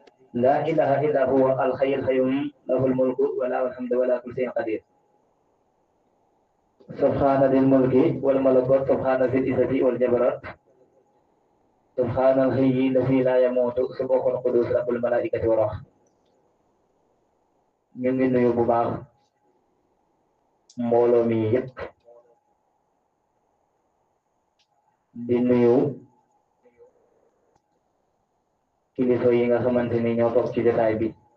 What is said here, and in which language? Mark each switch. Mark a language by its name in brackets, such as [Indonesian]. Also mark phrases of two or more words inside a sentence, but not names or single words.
[Arabic] لا إله إلا هو الحي القيوم له الملك وله الحمد ولا كل شيء قدير سبحان ذي الملك والملكوت سبحان ذي العزة والجبروت سبحان الحي الذي لا يموت سبحان القدوس رب الملائكة والروح [Wolof] ñu ngi nuyu bu baax mbooloo mi yépp di nuyu kilifa yi nga xamante ni ñoo toog ci jotaay bi